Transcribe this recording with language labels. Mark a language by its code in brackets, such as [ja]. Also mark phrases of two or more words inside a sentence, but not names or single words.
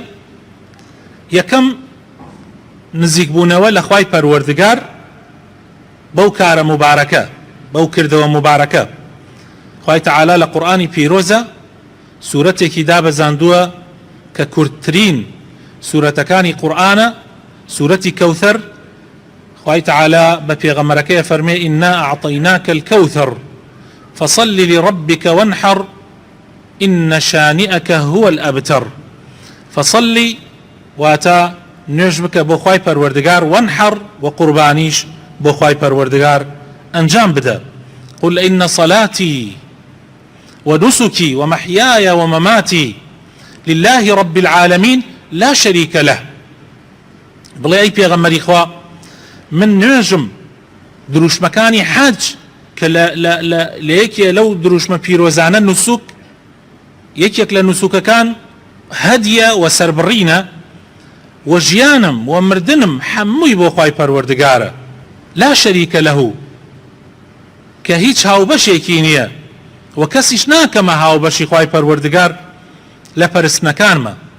[ckb] یەکەم نزیک بوونەوە لە خوای پەروەردگار بەو کارە مبارەکە، بەو کردەوە مبارەکە. خوای تەعالا لە قورئانی پیرۆزە سوورەتێکی دابەزاندووە کە کورتترین سوورەتەکانی قورئانە، سوورەتی کەوثەر. خوای تەعالا بە پێغەمبەرەکەی فەرمێ [ar] ئینا ئەعطەیناکە الکەوثەر فصل لربك وانحر إن شانئك هو الأبتر. [ckb] فصلي واتا نوێژ بکە بۆ خوای پەروەردگار، وانحر وقوربانیش بۆ خوای پەروەردگار ئەنجام بدە. [ar] قل إن صلاتي ونسكي ومحياي ومماتي لله رب العالمين لا شريك له. [ckb] بڵێ ئەی پێغەمبەری خوا، من نوێژم دروشمەکانی حەج کە لە یەکێ لەو دروشمە پیرۆزانە نوسوک، یەکێک لە نوسوکەکان هەدیە و سەربڕینە، و ژیانم و مردنم هەمووی بۆ خوای پەروەردگارە، [ar] لا شەریکە لەهو، [ckb] کە هیچ هاوبەشێکی نییە و کەسیش ناکەمە هاوبەشی خوای پەروەردگار لە پەرستنەکانمە.